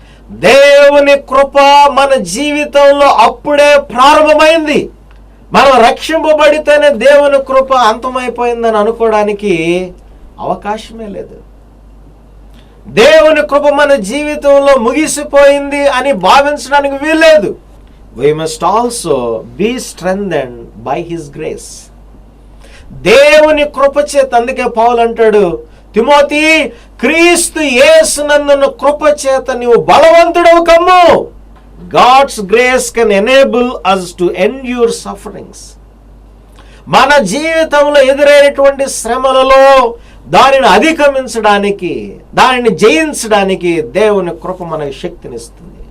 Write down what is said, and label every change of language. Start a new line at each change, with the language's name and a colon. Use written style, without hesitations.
Telugu: దేవుని కృప మన జీవితంలో అప్పుడే ప్రారంభమైంది. మనం రక్షింపబడితేనే దేవుని కృప అంతమైపోయిందని అనుకోవడానికి అవకాశమే లేదు. దేవుని కృప మన జీవితంలో ముగిసిపోయింది అని భావించడానికి వీల్లేదు.
English: We must also be strengthened by His grace.
Telugu: దేవుని కృప చేత, అందుకే పౌలు అంటాడు, తిమోతి, క్రీస్తు యేసునందున్న కృప చేత నీవు బలవంతుడవు కమ్ము.
English: God's grace can enable us to endure sufferings.
Telugu: మన జీవితంలో ఎదురైనటువంటి శ్రమలలో దానిని అధిగమించడానికి, దానిని జయించడానికి దేవుని కృప మనకు శక్తినిస్తుంది.